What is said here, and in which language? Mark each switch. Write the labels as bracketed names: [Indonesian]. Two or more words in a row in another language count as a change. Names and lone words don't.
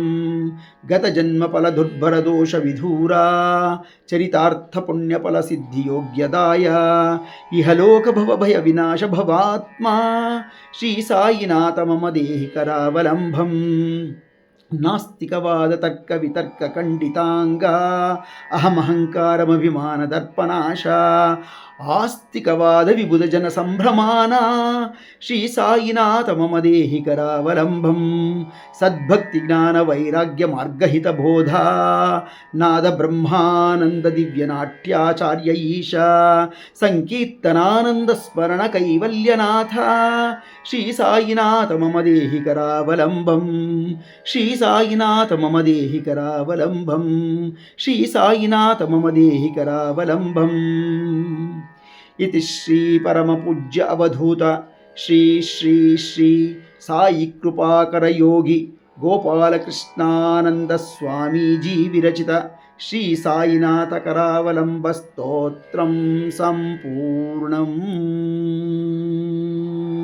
[Sanskrit] ಗತ ಜನ್ಮ ಫಲ ದುರ್ಭರ ದೋಷ ವಿಧೂರ ಚರಿತಾರ್ಥ ಪುಣ್ಯ ಫಲ ಸಿದ್ಧಿ ಯೋಗ್ಯದಾಯ ಇಹಲೋಕ ಭವ ಭಯ ವಿನಾಶ ಭವಾತ್ಮ ಶ್ರೀ ಸಾಯಿನಾಥ ಮಮ ದೇಹಿ ಕರಾವಲಂಬಂ. ನಾಸ್ತಿಕವಾದ ತರ್ಕ ವಿತರ್ಕ ಖಂಡಿತಾಂಗ ಅಹಮಹಂಕಾರಮಭಿಮಾನ ದರ್ಪನಾಶ ఆస్తికవాద విబుధ జన సంభ్రమాన శ్రీ సాయినాథ మమ దేహి కరావలంబం సద్భక్తి జ్ఞాన వైరాగ్య మార్గహిత బోధ నాద బ్రహ్మానంద దివ్య నాట్యాచార్య ఈశ సంకీర్తనానంద స్మరణ కైవల్యనాథ శ్రీ సాయినాథ మమ దేహి కరావలంబం శ్రీ సాయినాథ మమ దేహి కరావలంబం శ్రీ సాయినాథ మమ దేహి కరావలంబం. इति श्री परम पूज्य अवधूत श्री श्री श्री साई कृपाकर योगी गोपालकृष्णानंद स्वामीजी विरचित श्री साईनाथ करावलंब स्तोत्रं संपूर्णम्.